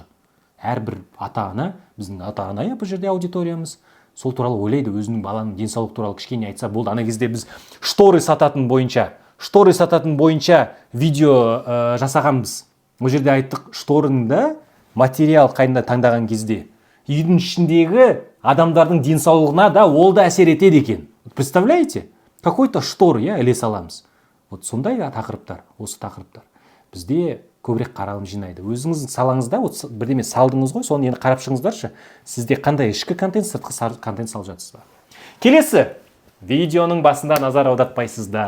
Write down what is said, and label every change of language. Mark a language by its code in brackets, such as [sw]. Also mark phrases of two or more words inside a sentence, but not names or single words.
[kk] Әрбір ата-ана, біздің ата-ана, бұл жерде аудиториямыз, сол туралы ойлайды, өзінің баланың денсаулық туралы кішкене айтса болды. Ана кезде біз шторы сататын бойынша видео жасағанбыз. Бұл жерде айттық, шторында материал қайында таңдаған кезде үйдің ішіндегі адамдардың денсаулығына да ол да әсер етеді екен. [ru] Представляете? Какой-то штор, [kk] іле саламыз. Вот сондай тақырыптар, осы тақырыптар бізде көбірек қаралым жинайды. Өзіңіздің салаңызда бірдеме салдыңыз ғой, соны енді қарап шығыңыздаршы. Сізде қандай ішкі контент, сыртқы контент салып жатсыз ба? Келесі, видеоның басында назар аудартпайсыздар.